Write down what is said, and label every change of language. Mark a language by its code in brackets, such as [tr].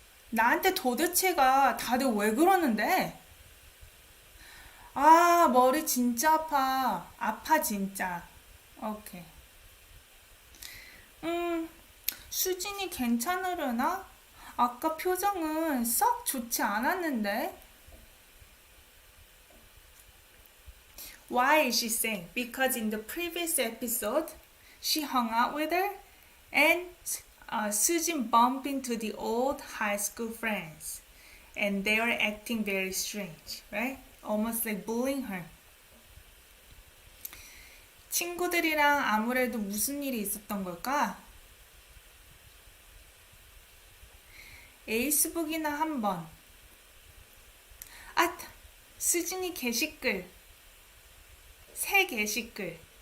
[ko] 나한테 도대체가 다들 왜 그러는데? 아, 머리 진짜 아파. 아파, 진짜. 오케이. 수진이 괜찮으려나? 아까 표정은 썩 좋지 않았는데. [en] Why is she saying? Because in the previous episode, she hung out with her and Sujin bumped into the old high school friends. And they were acting very strange, right? Almost like bullying her. [ko] 친구들이랑 아무래도 무슨 일이 있었던 걸까? 페이스북이나 한번. 아, 수진이 게시글. 새 게시글.